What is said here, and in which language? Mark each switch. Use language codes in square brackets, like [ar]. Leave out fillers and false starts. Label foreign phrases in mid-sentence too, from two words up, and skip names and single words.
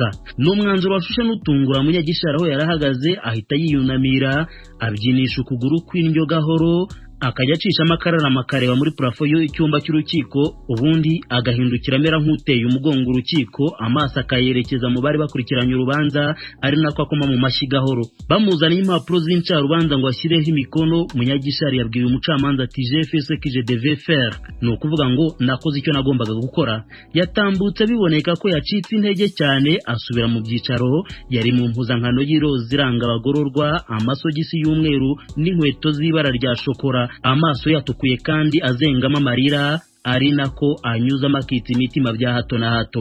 [rw] N'umwanzuro washushe n'utungura Munyagishari aho yarahagaze ahita yiyunamira abyinisha ukuguru kw'indyo gahoro akajya acishamo akararama akareba muri parafo y'icyumba cy'urukiko, ubundi agahindukira amera nk'uteye umugongo urukiko, amaso akayerekeza mu bari bakurikiranye urubanza ari nako akoma mu mashyi gahoro. Bamuzaniye impapuro z'incarubanza ngo ashyireho imikono, Munyagishari yabwiye umucamanza ati [fr] je fais ce que je devais faire, [rw] ni ukuvuga ngo nakoze icyo nagombaga gukora. Yatambutse biboneka ko yacitse intege cyane, asubira mu byicaro. Yari mu mpuzankano y'iroza iranga abagororwa, amasogisi y'umweru n'inkweto z'ibara rya shokora, amaso yatukuye kandi azengama amarira ari nako anyuzamo akita imitima bya hato na hato.